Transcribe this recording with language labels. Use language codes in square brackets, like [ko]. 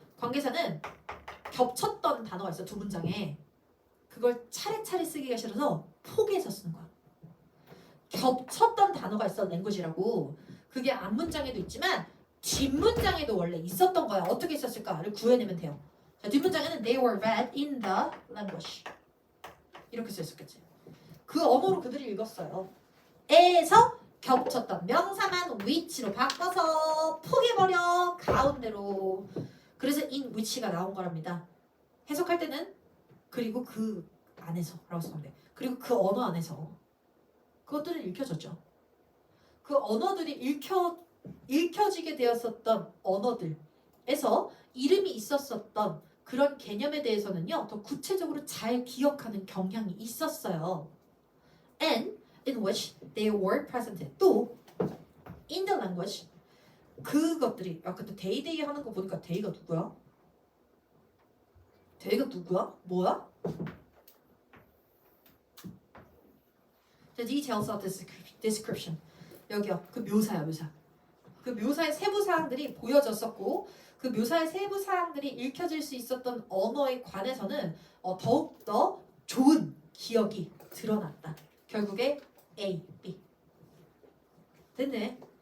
[ko] 관계사는 겹쳤던 단어가 있어 두 문장에. 그걸 차례차례 쓰기가 싫어서 포개해서 쓰는 거야. 겹쳤던 단어가 있어 랭귀지라고. 그게 앞문장에도 있지만 뒷문장에도 원래 있었던 거야. 어떻게 있었을까를 구해내면 돼요. 자, 뒷문장에는 [en] they were read in the language [ko] 이렇게 써 있었겠지. 그 언어로 그들이 읽었어요. 에서 겹쳤던 명사만 which로 바꿔서 포개버려 가운데로. 그래서 in which가 나온 거랍니다. 해석할 때는 그리고 그 안에서 라고 쓰면 돼. 그리고 그 언어 안에서 그것들은 읽혀졌죠. 그 언어들이 읽혀지게 되었었던 언어들에서 이름이 있었었던 그런 개념에 대해서는요 더 구체적으로 잘 기억하는 경향이 있었어요. [en] And in which they were presented. [ko] 또 [en] in the language [ko] 그것들이 아까 또 데이 하는 거 보니까 데이가 누구야? 데이가 누구야? 뭐야? [en] The details of the description. [ko] 여기요. 그 묘사야 묘사. 그 묘사의 세부 사항들이 보여졌었고 그 묘사의 세부 사항들이 읽혀질 수 있었던 언어에 관해서는 더욱더 좋은 기억이 드러났다. 결국에 A, B. 됐네.